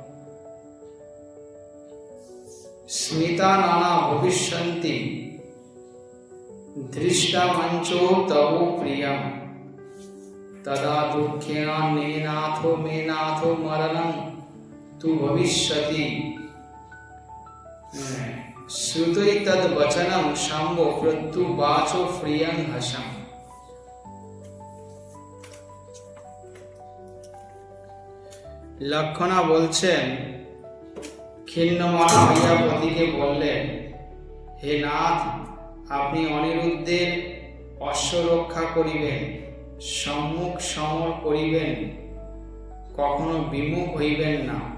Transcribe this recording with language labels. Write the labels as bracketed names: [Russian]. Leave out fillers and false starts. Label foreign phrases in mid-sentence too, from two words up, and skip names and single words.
[Sanskrit] স্মিতা নানা ভবিষ্যন্তি দৃষ্টা মঞ্চো তব প্রিয়ম তদা দুঃখেন মে নাথো মরণং তু ভবিষ্যতি শ্রুতৈ তদ বচনম শাম্ব প্রত্যুবাচো প্রিয়ং হসম। [Bangla] লক্ষণা বলছেন, খিন্নমনা হইয়া পতিকে বললেন, হে নাথ, আপনি অনিরুদ্ধের অশ্ব রক্ষা করিবেন, সম্মুখ সমর করিবেন, কখনো বিমুখ হইবেন না।